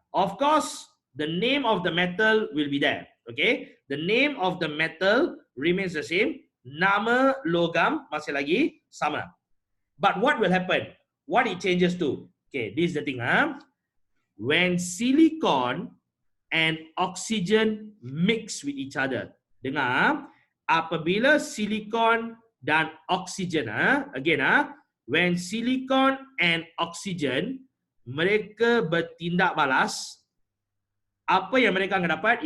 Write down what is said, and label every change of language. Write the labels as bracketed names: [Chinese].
[English] Of course, the name of the metal will be there. Okay. The name of the metal remains the same. [Malay] Nama logam masih lagi sama. [English] But what will happen? What it changes to? Okay, this is the thing. When silicon and oxygen mix with each other. [Malay] Dengar, apabila silicon dan oxygen, [English] again, when silicon and oxygen [Malay] mereka bertindak balas, apa yang mereka akan dapat?